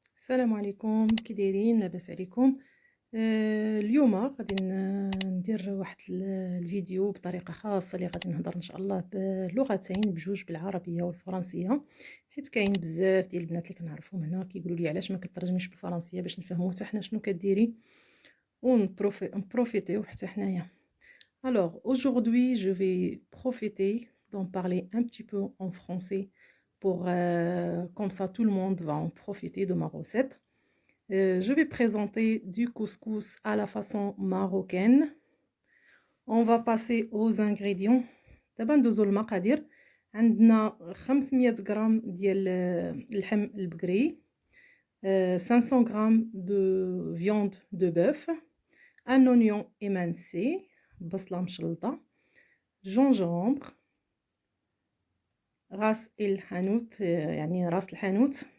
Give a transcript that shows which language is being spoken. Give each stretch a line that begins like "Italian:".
Arabic: عليكم، كي دايرين؟ لاباس عليكم؟ اليوم غادي ندير واحد الفيديو بطريقه خاصه اللي غادي نهضر ان شاء الله بلغتين بجوج، بالعربيه والفرنسيه، حيت كاين بزاف ديال البنات اللي كنعرفهم هنا كيقولوا لي علاش ما كترجميش بالفرنسيه باش نفهموا حتى حنا شنو كديري ونبروفيتيو حتى حنايا.
French: Alors aujourd'hui je vais profiter d'en parler un petit peu en français pour comme ça tout le monde va en profiter de ma recette. Je vais présenter du couscous à la façon marocaine. On va passer aux ingrédients. دابا ندوزو للمقادير.
Arabic: عندنا 500 غرام ديال اللحم البقري، 500 غرام de viande de bœuf, un oignon émincé، بصلة مشلطة، gingembre، راس الحانوت، يعني راس الحانوت.